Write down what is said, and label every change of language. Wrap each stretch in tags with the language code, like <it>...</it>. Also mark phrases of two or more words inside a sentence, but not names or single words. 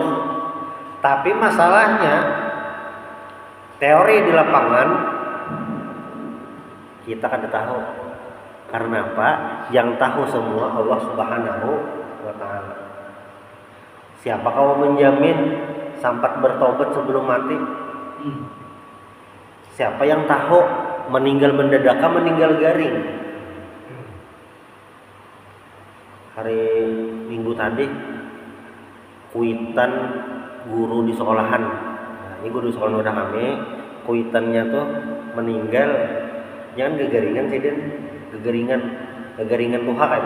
<id>Tapi masalahnya teori di lapangan kita kan tahu. Karena apa? Yang tahu semua Allah</id> <ar>سبحانه وتعالى.</ar> <id>Siapa kau menjamin sempat bertobat sebelum mati? Siapa yang tahu meninggal mendadak,</id> <bjn>meninggal garing? Hari minggu tadi kuitan guru di sekolahan. Nah, ini guru di sekolah udah kami, kuitannya tuh meninggal, jangan gegeringan sih Den, gegeringan tuha kan.</bjn>